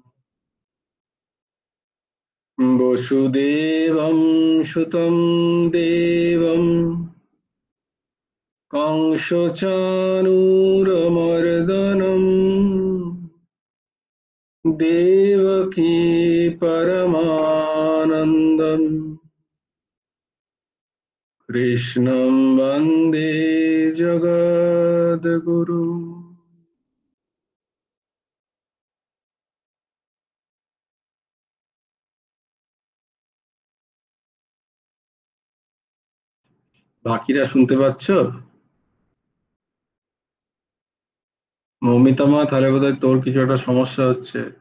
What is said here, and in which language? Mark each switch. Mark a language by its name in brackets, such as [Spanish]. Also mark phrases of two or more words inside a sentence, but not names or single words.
[Sanskrit] वसुदेवं सुतं देवं कंसचाणूरमर्दनं देवकी परमानन्दं कृष्णं वन्दे जगद्गुरु। [Bangla] বাকিরা শুনতে পাচ্ছ? মৌমিতা মা, তাহলে বোধহয় তোর কিছু একটা সমস্যা হচ্ছে।